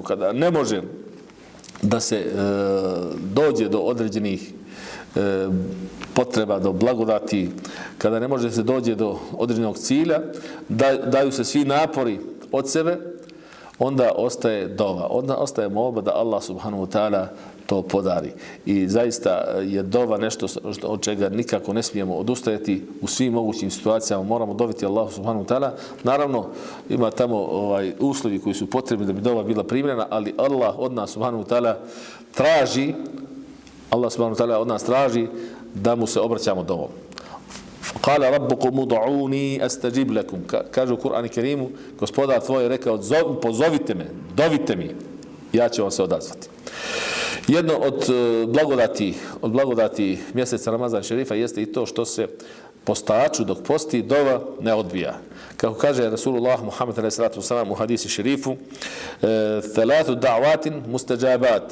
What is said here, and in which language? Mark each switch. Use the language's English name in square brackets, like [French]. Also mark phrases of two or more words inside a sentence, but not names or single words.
[Bosnian] Kada ne može da se dođe do određenih potreba, do blagodati, kada ne može se dođe do određenog cilja, daju se svi napori od sebe, onda ostaje dova, onda ostaje molba da Allah [Arabic] سبحانه وتعالى [Bosnian] to podari. I zaista je dova nešto od čega nikako ne smijemo odustajati u svim mogućim situacijama. Moramo doviti Allahu [Arabic] سبحانه وتعالى. [Bosnian] Naravno, ima tamo uslovi koji su potrebni da bi dova bila primljena, ali Allah od nas [Arabic] سبحانه وتعالى [Bosnian] traži, Allah [Arabic] سبحانه وتعالى [Bosnian] od nas traži da mu se obraćamo dovom. [Arabic] قال ربكم ادعوني أستجب لكم. [Bosnian] Kaže u Kur'anu Kerimu, gospodar tvoj je rekao, pozovite me, dovite mi, ja ću vam se odazvati. Jedno od blagodati mjeseca Ramazan šerifa jeste i to što se postaču dok posti dova ne odbija. Kako kaže Rasulullah Muhammed a.s. u hadisi šerifu, [Arabic] ثلاث دعوات مستجابات.